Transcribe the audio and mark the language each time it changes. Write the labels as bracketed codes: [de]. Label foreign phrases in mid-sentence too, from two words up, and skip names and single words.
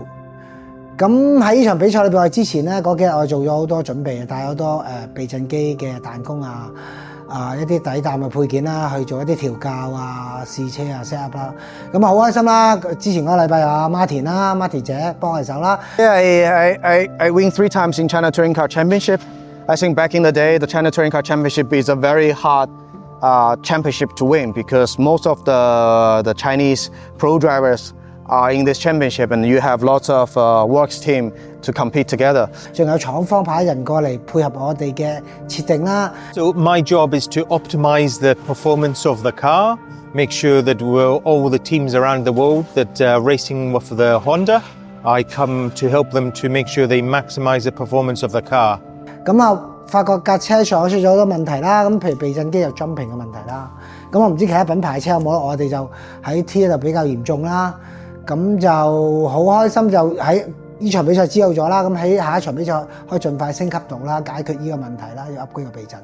[yue] 咁喺呢場比賽裏邊，我哋之前咧嗰幾日我哋做咗好多準備，帶好多避震機嘅彈弓一啲底膽嘅配件啦，去做一啲調教試車 [en] set up [yue] 啦。咁好開心啦！之前嗰個禮拜有阿 Martin 啦，Martin 姐幫我哋手啦。 [en] I win 3 times in China Touring Car Championship. I think back in the day, the China Touring Car Championship is a very hard championship to win because most of the Chinese pro drivers are in this championship and you have lots of works team to compete together. [yue] 仲有廠方派人過嚟配合我哋嘅設定啦。 [en] So my job is to optimize the performance of the car, make sure that all the teams around the world that are racing with the Honda, I come to help them to make sure they maximize the performance of the car. [yue] 咁發覺架車上出咗好多問題啦，咁譬如避震機有 jumping 嘅問題啦。咁我唔知其他品牌車有冇，我哋就喺 T 度比較嚴重啦。咁就好開心，就喺呢場比賽知道咗啦。咁喺下一場比賽可以盡快升級到啦，解決呢個問題啦，要 upgrade 個避震。